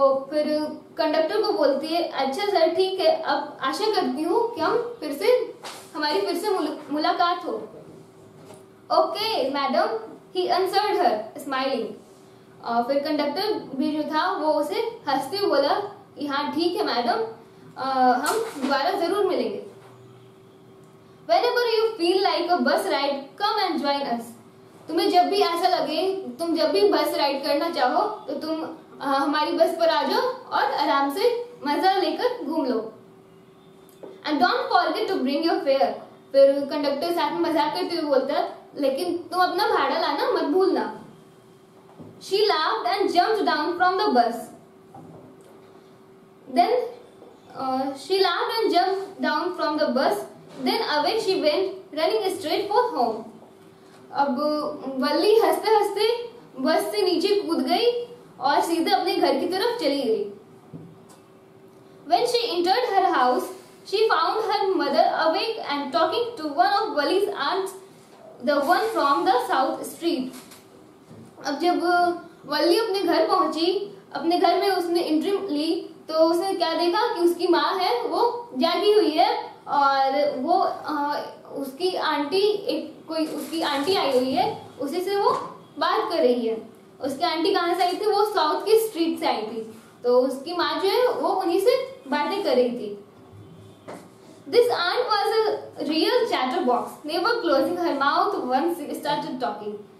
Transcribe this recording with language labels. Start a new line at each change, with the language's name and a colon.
Hindi: फिर कंडक्टर को बोलती है, अच्छा सर ठीक है, अब आशा करती हूँ कि हमारी फिर से मुलाकात हो।
English: Okay, madam, he answered her, smiling.
Hindi: फिर कंडक्टर भी जो था वो उसे हंसते हुए बोला कि हाँ ठीक है मैडम, हम दोबारा जरूर मिलेंगे।
English: Whenever you feel like a bus ride, come and join us.
Hindi: तुम्हें जब भी ऐसा लगे, तुम जब भी बस राइड करना चाहो, तो तुम हमारी बस पर आ जाओ और आराम से मजा लेकर घूम लो।
English: And don't forget to bring your fare.
Hindi: फिर कंडक्टर साथ में मजाक करते हुए बोलता, लेकिन तुम अपना भाड़ा लाना मत भूलना।
English: She laughed and jumped down from the bus. Then she laughed and jumped down from the bus. Then away she went, running straight for home.
Hindi: अब वल्ली हंसते हंसते बस से नीचे कूद गई और सीधे अपने घर की तरफ चली गई।
English: When she entered her house, she found her mother awake and talking to one of Wally's aunts, the one from the south street.
Hindi: अब जब वल्ली अपने घर पहुंची, अपने घर में उसने एंट्री ली, तो उसने क्या देखा कि उसकी माँ है वो जागी हुई है और वो उसकी आंटी आई हुई है, उसी से वो बात कर रही है। उसकी आंटी कहाँ से आई थी? वो साउथ की स्ट्रीट से आई थी, तो उसकी माँ जो है वो उन्हीं से बातें कर रही थी।
English: This aunt was a real chatterbox, never closing her mouth once she started talking.